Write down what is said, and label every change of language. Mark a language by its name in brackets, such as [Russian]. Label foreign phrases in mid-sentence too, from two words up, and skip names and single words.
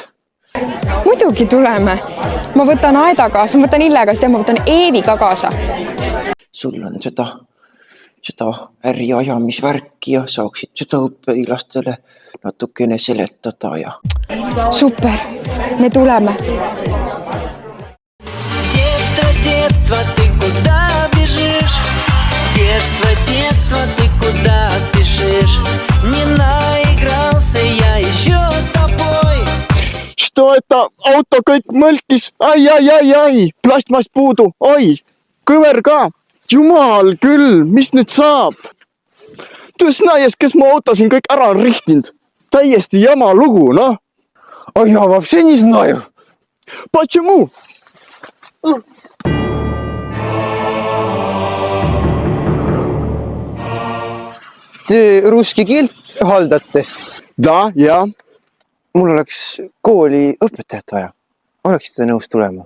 [Estonian] Muidugi tuleme. Ma võtan Aeda kaasa, ma võtan Ille kaasa ja ma võtan Eeviga kaasa. Sul on seda äri ajamisvärki ja saaksid seda õpilastele natukene seletada ja... Super, me tuleme. [Russian] Детство, ты куда бежишь? Детство, ты куда спешишь? Не наигрался я еще с тобой. Что это? [Estonian] Auto kõik mõlkis. Ai, plastmass puudu. Oi, kõver ka. Jumal küll, mis nüüd saab? Tõs näies, kes mu auto siin kõik ära on rihtinud. Täiesti jama lugu, noh. [Russian] А я вообще не знаю. Почему? [Estonian] Te ruski keelt haldate? Da, ja. Mul oleks kooli õpetajat vaja. Oleksite nõus tulema?